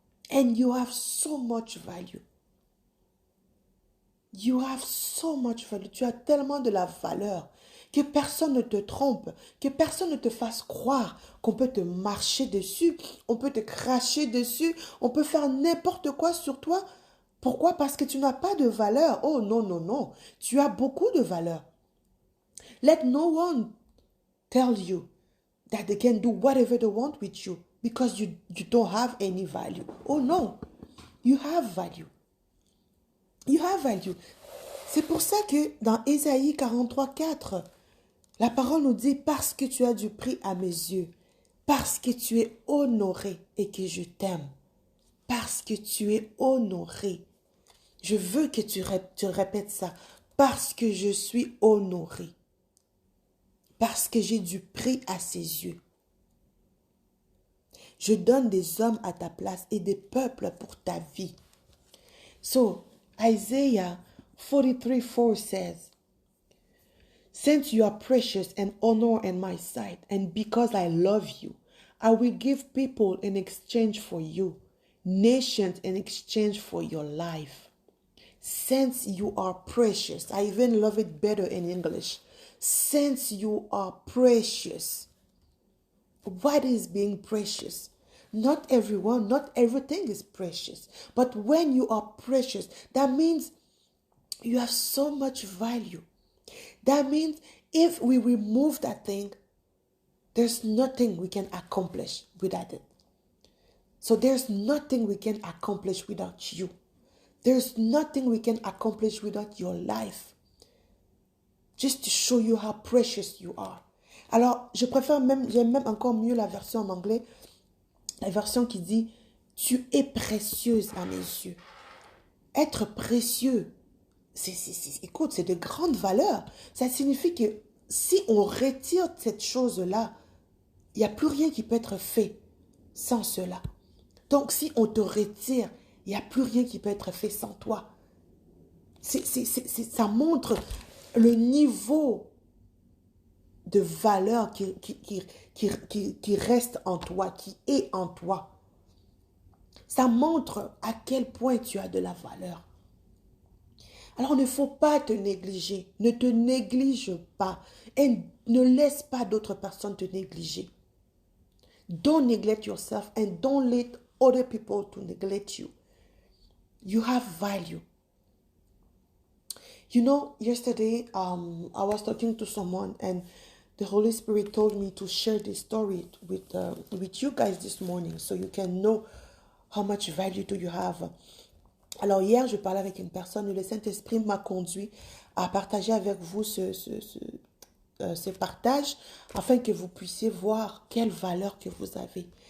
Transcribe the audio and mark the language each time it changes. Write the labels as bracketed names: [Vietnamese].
[English] And you have so much value. You have so much value. [French] Tu as tellement de la valeur que personne ne te trompe, que personne ne te fasse croire qu'on peut te marcher dessus, on peut te cracher dessus, on peut faire n'importe quoi sur toi. Pourquoi? Parce que tu n'as pas de valeur. Oh non, non, non. Tu as beaucoup de valeur. Let no one tell you that they can do whatever they want with you because you don't have any value. Oh no. You have value. You have value. C'est pour ça que dans Ésaïe 43:4, la parole nous dit « Parce que tu as du prix à mes yeux, parce que tu es honoré et que je t'aime, parce que tu es honoré. » Je veux que tu répètes ça. Parce que je suis honoré. Parce que j'ai du prix à ses yeux. Je donne des hommes à ta place et des peuples pour ta vie. [English] So, Isaiah 43:4 says, Since you are precious and honor in my sight, and because I love you, I will give people in exchange for you, nations in exchange for your life. Since you are precious, I even love it better in English. Since you are precious, what is being precious? Not everyone, not everything is precious. But when you are precious, that means you have so much value. That means if we remove that thing, there's nothing we can accomplish without it. So there's nothing we can accomplish without you. There's nothing we can accomplish without your life. Just to show you how precious you are. [French] Alors, j'aime même encore mieux la version en anglais, la version qui dit « Tu es précieuse à mes yeux ». Être précieux, écoute, c'est de grande valeur. Ça signifie que si on retire cette chose-là, il n'y a plus rien qui peut être fait sans cela. Donc, si on te retire, il n'y a plus rien qui peut être fait sans toi. Ça montre le niveau de valeur qui reste en toi, qui est en toi. Ça montre à quel point tu as de la valeur. Alors, il ne faut pas te négliger. Ne te néglige pas. Et ne laisse pas d'autres personnes te négliger. [English] Don't neglect yourself and don't let other people to neglect you. You have value. You know, yesterday I was talking to someone and the Holy Spirit told me to share this story with you guys this morning so you can know how much value do you have. [French] Alors hier, je parlais avec une personne et le Saint-Esprit m'a conduit à partager avec vous ce partage afin que vous puissiez voir quelle valeur que vous avez.